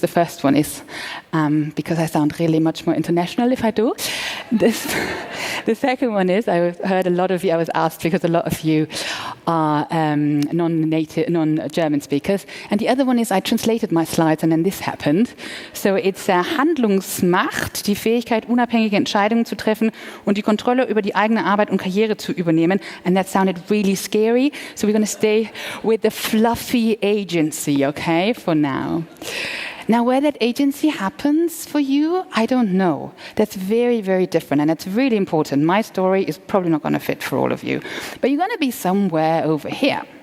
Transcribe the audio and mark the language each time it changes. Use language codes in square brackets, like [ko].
[en] The first one is because I sound really much more international if I do. The second one is, I heard a lot of you, I was asked because a lot of you are non-German speakers. And the other one is I translated my slides and then this happened. [de] So it's Handlungsmacht, die Fähigkeit, unabhängige Entscheidungen zu treffen und die Kontrolle über die eigene Arbeit und Karriere zu übernehmen. [en] And that sounded really scary. So we're going to stay with the fluffy agency, okay, for now. Now, where that agency happens for you, I don't know. That's very, very different, and it's really important. My story is probably not going to fit for all of you, but you're going to be somewhere over here.